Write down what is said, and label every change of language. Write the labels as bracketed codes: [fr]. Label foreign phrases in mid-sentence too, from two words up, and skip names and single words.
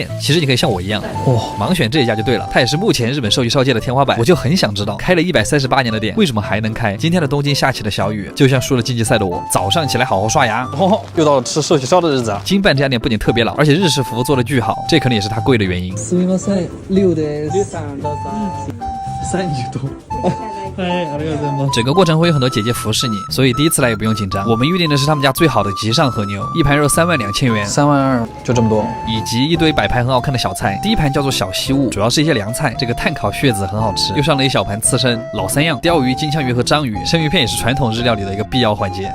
[zh] 其实你可以像我一样，盲选这一家就对了。它也是目前日本寿喜烧界的天花板。我就很想知道，开了138年的店，为什么还能开？今天的东京下起了小雨，就像输了竞技赛的我，早上起来好好刷牙。又到了吃寿喜烧的日子啊！金办这家店不仅特别老，而且日式服务做的巨好，这可能也是它贵的原因。 [ja] すみません、6です。30度。哎，ありがとうございます。 [zh] 整个过程会有很多姐姐服侍你，所以第一次来也不用紧张。我们预定的是他们家最好的极上和牛，一盘肉32000元 32000就这么多，以及一堆摆盘很好看的小菜。第一盘叫做小西物，主要是一些凉菜，这个炭烤血子很好吃，又上了一小盘刺身，老3样，鲷鱼、金枪鱼和章鱼，生鱼片也是传统日料里的一个必要环节。